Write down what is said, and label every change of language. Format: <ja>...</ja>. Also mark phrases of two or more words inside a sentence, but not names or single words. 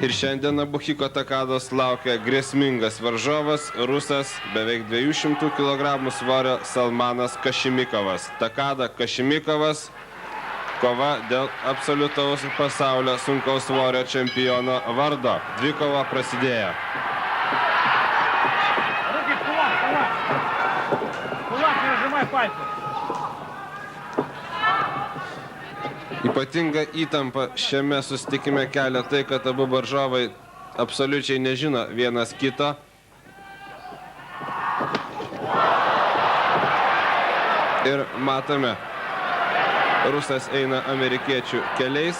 <lt>Ir šiandien Nabuhiko Takados laukia grėsmingas varžovas, rusas, beveik 200 kg svorio Salmanas Kašimikovas. Takada Kašimikovas, kova dėl absoliutaus pasaulio sunkaus svorio čempiono vardo. Dvikova prasidėjo.</lt> <ru>Руки в кулак, кулак. Кулак, не разжимай пальцы.</ru> <lt>Ypatinga įtampa šiame susitikime kelia tai, kad abu varžovai absoliučiai nežino vienas kito. Ir matome, rusas eina amerikiečių keliais.</lt>